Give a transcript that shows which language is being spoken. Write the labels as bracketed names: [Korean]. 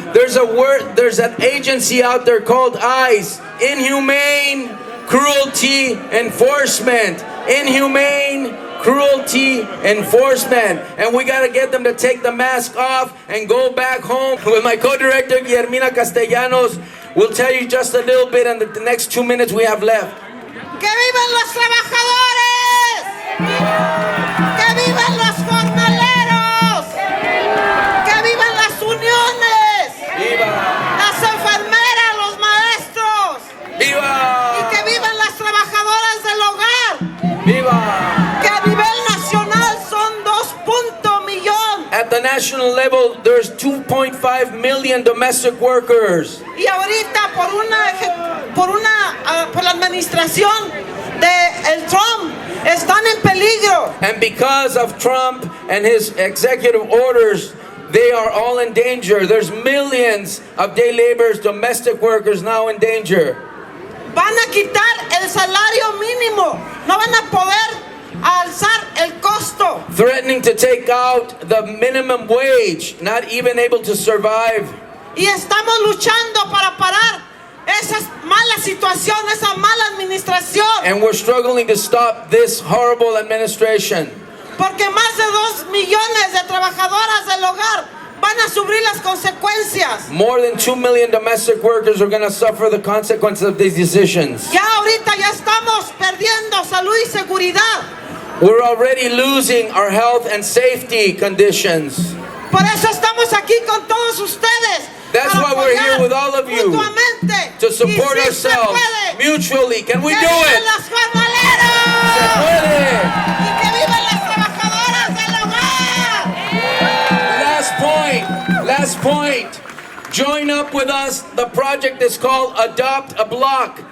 [English] There's an agency out there called ICE, Inhumane Cruelty Enforcement. Inhumane Cruelty Enforcement. And we gotta get them to take the mask off and go back home. With my co-director, Guillermina Castellanos, we'll tell you just a little bit in the next 2 minutes we have left. [Spanish] ¡Que vivan los trabajadores! ¡Que vivan los jornaleros! ¡Que vivan las uniones! ¡Viva! ¡Las enfermeras, los maestros! ¡Viva! ¡Y que vivan las trabajadoras del hogar! ¡Viva! ¡Que a nivel nacional son 2 millones! [English] At the national level, there's 2.5 million domestic workers. [Spanish] Y ahorita por la administración de el Trump están en peligro. [English] And because of Trump and his executive orders, they are all in danger. There's millions of day laborers, domestic workers now in danger. [Spanish] Van a quitar el salario mínimo. No van a poder alzar el costo. [English] Threatening to take out the minimum wage, not even able to survive. [Spanish] Y estamos luchando para parar esa mala situación, esa mala administración. [English] And we're struggling to stop this horrible administration. [Spanish] Porque más de 2 millones de trabajadoras del hogar van a sufrir las consecuencias. [English] More than 2 million domestic workers are going to suffer the consequences of these decisions. [Spanish] Ya ahorita ya estamos perdiendo salud y seguridad. [English] We're already losing our health and safety conditions. [Spanish] Por eso estamos aquí con todos ustedes. [English] That's why we're here with all of you, to support ourselves mutually. Can we do it? [Spanish] ¡Los jornaleros! Se puede. ¡Y que vivan las trabajadoras del hogar! [English] Last point. Join up with us. The project is called Adopt a Block.